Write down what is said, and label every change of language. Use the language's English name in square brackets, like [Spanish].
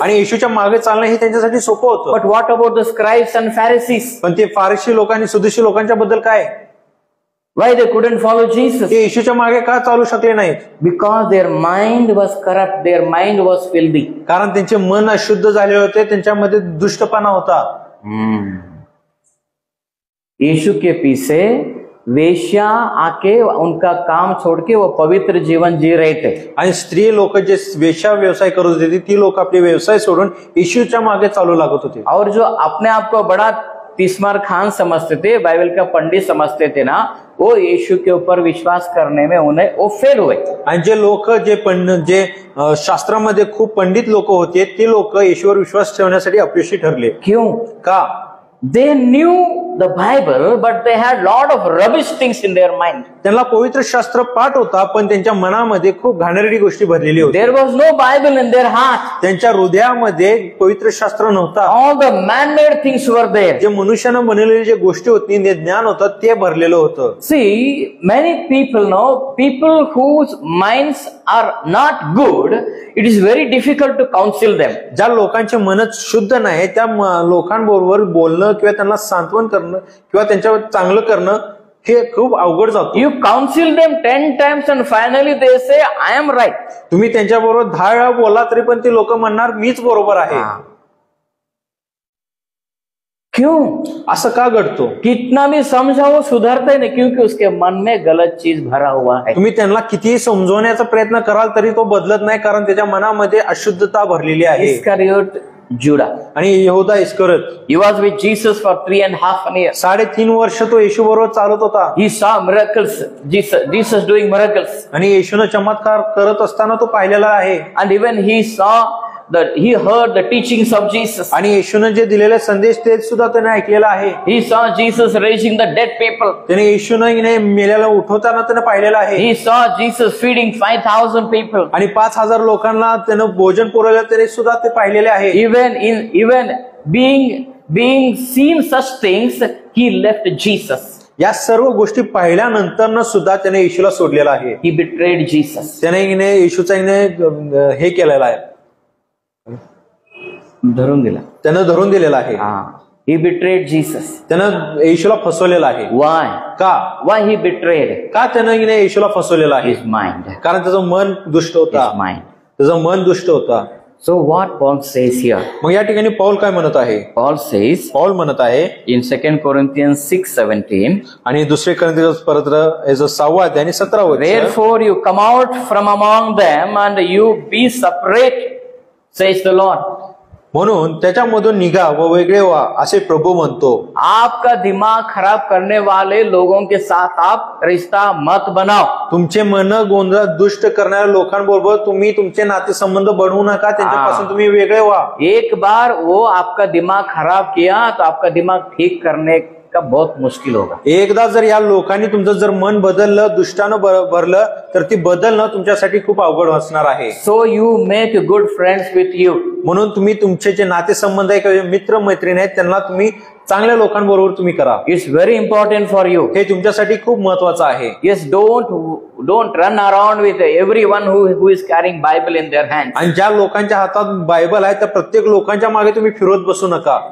[Marathi] आणि येशूच्या मागे चालणं हे त्यांच्यासाठी सोपं होतं. [English] But what about the scribes and Pharisees? [Marathi] पण ते फारसी लोक आणि सदुशी लोकांच्या बद्दल काय? [English] Why they couldn't follow Jesus? [Marathi] ते येशूच्या मागे का चालू शकले नाहीत? [English] Because their mind was corrupt, their mind was filthy. [Marathi] कारण त्यांचे मन अशुद्ध झाले होते, त्यांच्यामध्ये दुष्टपणा होता. [Hindi] यीशु के पीछे वेश्या आके उनका काम छोड़ के वो पवित्र जीवन जी रहे थे. [Marathi] आणि स्त्री लोक जे वेश्या व्यवसाय करत होते ती लोक आपले व्यवसाय सोडून येशूच्या मागे चालू लागत होते. [Hindi] और जो अपने आप को बड़ा तिस्मार खान समझते थे, बाइबल का पंडित समझते थे ना, वो यीशु के ऊपर विश्वास करने में उन्हें वो फेल हुए. [Marathi] आणि जे लोक जे शास्त्रामध्ये खूप पंडित लोक होते ते लोक येशूवर विश्वास ठेवण्यासाठी अपयशी ठरले. [Hindi] क्यों? [Marathi] का? [English] They knew the Bible, but they had lot of rubbish things in their mind. [Marathi] त्यांना पवित्र शास्त्र पाठ होता पण त्यांच्या मनामध्ये खूप घाणेरडी गोष्टी भरलेली होती. [English] There was no Bible in their heart. [Marathi] त्यांच्या हृदयामध्ये पवित्र शास्त्र नव्हता. [English] All the man-made things were there. [Marathi] जे मनुष्यानं बनवलेली जे गोष्टी होती जे ज्ञान होतं ते भरलेलं होतं. [English] See, many people know, people whose minds are not good, it is very difficult to counsel them. [Marathi] ज्या लोकांचे मनच शुद्ध नाही त्या लोकांबरोबर बोलणं किंवा त्यांना सांत्वन करणं किंवा त्यांच्यावर चांगलं करणं हे खूप अवघड जातं. [English] You counsel them 10 times and finally they say, I am right. [Marathi] तुम्ही त्यांच्याबरोबर 10 वेळा बोला तरी पण ते लोक म्हणणार मीच बरोबर आहे. [Hindi] क्यों? [Marathi] असं का घडतो? [Hindi] कितना भी समझाओ सुधरते नहीं, क्योंकि उसके मन में गलत चीज भरा हुआ है. [Marathi] तुम्ही त्यांना कितीही समजवण्याचा प्रयत्न कराल तरी तो बदलत नाही कारण त्याच्या मनामध्ये अशुद्धता भरलेली आहे. [English] Iscariot Judah. [Marathi] आणि यहूदा इस्करियोत [English] He was with Jesus for 3.5 years. [Marathi] 3.5 वर्ष तो येशू बरोबर चालत होता. [English] He saw miracles. Jesus doing miracles. [Marathi] आणि येशूनं चमत्कार करत असताना तो पाहिलेला आहे. [English] And even he heard the teachings of Jesus. [Marathi] आणि येशूनं जे दिलेले संदेश ते सुद्धा त्याने ऐकलेला आहे. [English] He saw Jesus raising the dead people. [Marathi] त्याने येशूनं मेलेला उठवताना त्याने पाहिलेला आहे. [English] He saw Jesus feeding 5,000 people. [Marathi] आणि 5,000 लोकांना त्यानं भोजन पुरवलं तरी सुद्धा ते पाहिलेले आहे. [English] Even being seen such things, he left Jesus. [Marathi] या सर्व गोष्टी पाहिल्यानंतर सुद्धा त्याने येशूला सोडलेला आहे. [English] He betrayed Jesus. [Marathi] त्याने येशूचा हे केलेला आहे, धरून दिला. त्यानं धरून दिलेला आहे. [English] He betrayed Jesus. [Marathi] त्यानं येशूला फसवलेला आहे. [English] Why? [Marathi] का? [English] Why he betrayed? [Marathi] का त्यानं येशूला फसवलेला आहे? [English] His mind. [Marathi] कारण त्याचं मन दुष्ट होता. [English] His mind. [Marathi] त्याचं मन दुष्ट होता. [English] So what Paul says here? [Marathi] मग या ठिकाणी पौल काय म्हणत आहे? Paul म्हणत आहे [English] in 2 Corinthians 6:17 [Marathi] आणि 2 कोरिंथियर पत्र 6 अध्याय 17 वचन, [English] Therefore you come out from among them and you be separate, says the Lord. [Marathi] म्हणून त्याच्यामधून निघा व वेगळे व्हा असे प्रभू म्हणतो. [Hindi] आपका दिमाग खराब करने वाले लोगों के साथ आप रिश्ता मत बनाओ. [Marathi] तुमचे मन गोंधळात दुष्ट करणाऱ्या लोकांबरोबर तुम्ही तुमचे नातेसंबंध बनवू नका. त्यांच्यापासून तुम्ही वेगळे व्हा. [Hindi] एक बार वो आपका दिमाग खराब किया तो आपका दिमाग ठीक करने का बहुत मुश्किल होगा. [Marathi] एकदा जर या लोकांनी तुमचं जर मन बदललं, दुष्टानं भरलं तर ती बदलणं तुमच्यासाठी खूप अवघड असणार आहे. [English] So you make good friends with you. [Marathi] म्हणून तुम्ही तुमचे जे नातेसंबंध आहे किंवा मित्र मैत्रीण आहेत त्यांना तुम्ही चांगल्या लोकांबरोबर तुम्ही करा. [English] It's very important for you. [Marathi] हे तुमच्यासाठी खूप महत्वाचं आहे. [English] Yes, don't run around with everyone who is carrying Bible in their hands. [Marathi] आणि ज्या लोकांच्या हातात बायबल आहे त्या प्रत्येक लोकांच्या मागे तुम्ही फिरत बसू नका.